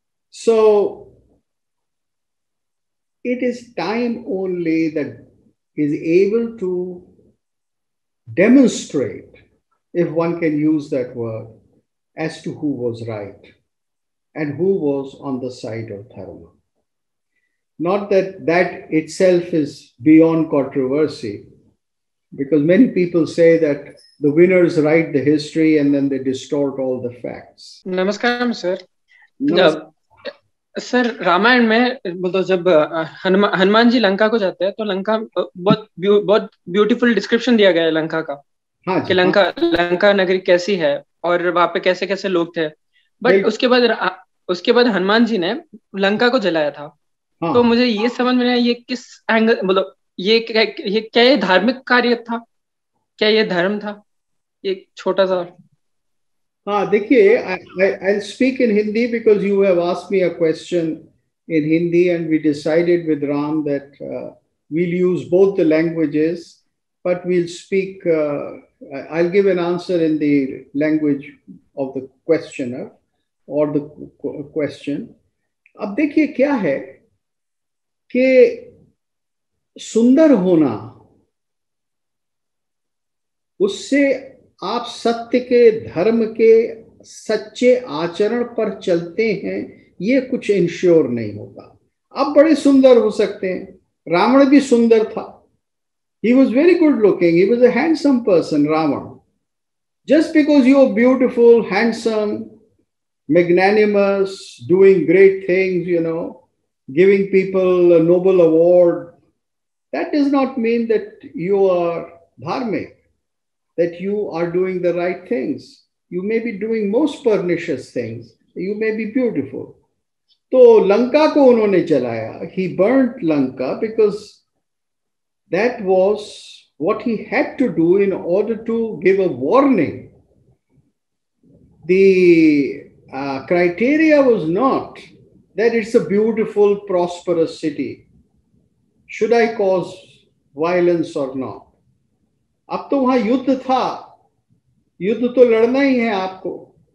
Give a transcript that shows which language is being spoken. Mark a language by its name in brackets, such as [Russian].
[English] So it is time only that is able to demonstrate, if one can use that word, as to who was right and who was on the side of Dharma. Not that that itself is beyond controversy, because many people say that the winners write the history and then they distort all the facts. Namaskaram, sir. [Hindi] Sir Ramayan में मतलब जब हनुमान जी लंका को जाते हैं तो लंका बहुत beautiful description दिया गया है लंका का। हाँ कि लंका नगरी कैसी है और वहां पे कैसे कैसे लोग थे। बट उसके बाद हनुमान जी ने लंका को जलाया था। हाँ। तो मुझे ये समझ में नहीं आया ये किस एंगल, मतलब ये क्या ये धार्मिक कार्य था, क्या ये धर्म था? एक छोटा सा। हाँ देखिए, [English] I'll speak in Hindi because you have asked me a question in Hindi and we decided with Ram that we'll use both the languages, but we'll speak, I'll give an answer in the language of the questioner or the question. [Hindi] अब देखिए क्या है कि सुंदर होना, उससे आप सत्य के, धर्म के सच्चे आचरण पर चलते हैं, ये कुछ इंश्योर नहीं होता। आप बड़े सुंदर हो सकते हैं, रावण भी सुंदर था, [English] he was very good looking, he was a handsome person, Ravan. Just because you are beautiful, handsome, magnanimous, doing great things, giving people a Nobel award, that does not mean that you are dharmic, that you are doing the right things. You may be doing most pernicious things. You may be beautiful. [Hindi] तो लंका को उन्होंने जलाया. [English] He burnt Lanka because that was what he had to do in order to give a warning. The criteria was not that it's a beautiful, prosperous city. Should I cause violence or not? [Hindi] अब तो वहां युद्ध था, युद्ध तो लड़ना ही है आपको.